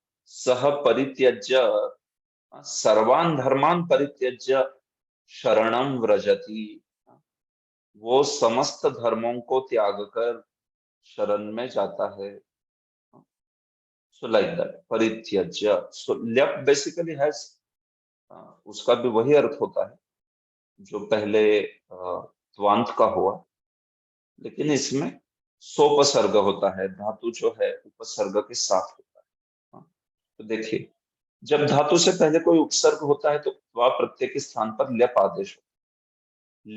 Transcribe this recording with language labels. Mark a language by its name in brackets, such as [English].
[Sanskrit] सह परित्यज्य, सर्वान धर्मान परित्यज्य शरणम व्रजति, [Hindi] वो समस्त धर्मों को त्याग कर शरण में जाता है। [English] So like that, परित्यज्य. So left basically has [Hindi] उसका भी वही अर्थ होता है जो पहले त्वांत का हुआ, लेकिन इसमें सोपसर्ग होता है, धातु जो है उपसर्ग के साथ होता है। हाँ, तो देखिए, जब धातु से पहले कोई उपसर्ग होता है तो त्वा प्रत्यय के स्थान पर ल्यप आदेश होता है।